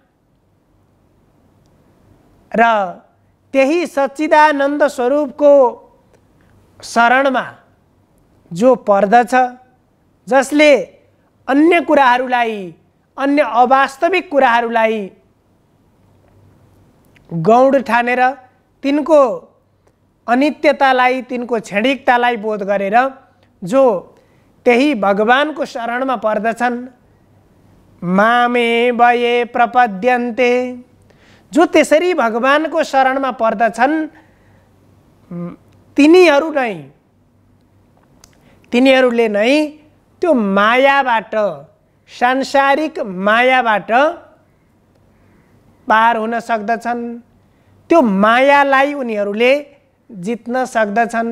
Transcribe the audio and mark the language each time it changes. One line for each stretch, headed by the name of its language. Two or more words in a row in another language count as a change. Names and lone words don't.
Nepali: र त्यही सच्चिदानन्द स्वरूपको शरणमा जो पर्दछ, जसले अन्य कुराहरूलाई, अन्य अवास्तविक कुराहरूलाई गौण ठानेर तिनको अनित्यतालाई, तिनको क्षणिकतालाई बोध गरेर जो त्यही भगवानको शरणमा पर्दछन्,
Sanskrit: मामेव ये प्रपद्यन्ते,
Nepali: जो त्यसरी भगवानको शरणमा पर्दछन्, तिनीहरूले नै त्यो मायाबाट, सांसारिक मायाबाट पार हुन सक्दछन्, त्यो मायालाई उनीहरूले जित्न सक्दछन्।